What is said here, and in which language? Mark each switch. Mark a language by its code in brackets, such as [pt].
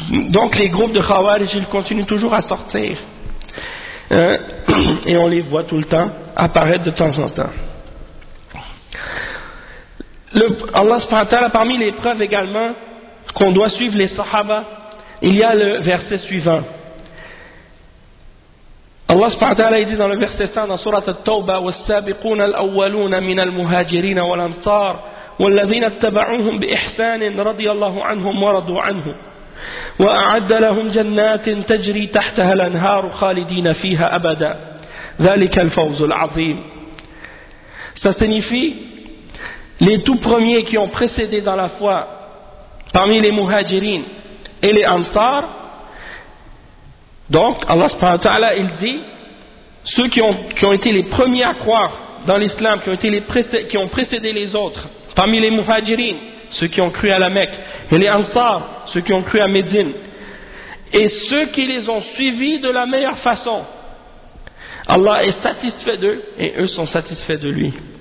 [fr] Donc les groupes de Khawarij, ils continuent toujours à sortir. Hein? Et on les voit tout le temps apparaître de temps en temps. Allah subhanahu wa ta'ala, parmi les preuves également qu'on doit suivre les sahaba, il y a le verset suivant. Allah subhanahu wa ta'ala dit dans le verset 100 dans sourate At-Tawbah, [ar] والسابقون الأولون من المهاجرين والأنصار والذين اتبعوهم بإحسان رضي الله عنهم ورضوا عنه وأعد لهم جنات تجري تحتها الأنهار خالدين فيها أبدا ذلك الفوز العظيم. [fr] Ça signifie les tout premiers qui ont précédé dans la foi parmi les muhajirin et les ansar. Donc Allah subhanahu wa ta'ala, il dit ceux qui ont été les premiers à croire dans l'islam, qui ont précédé les autres parmi les muhajirin, ceux qui ont cru à la Mecque, et les ansar, ceux qui ont cru à Médine, et ceux qui les ont suivis de la meilleure façon, Allah est satisfait d'eux et eux sont satisfaits de lui.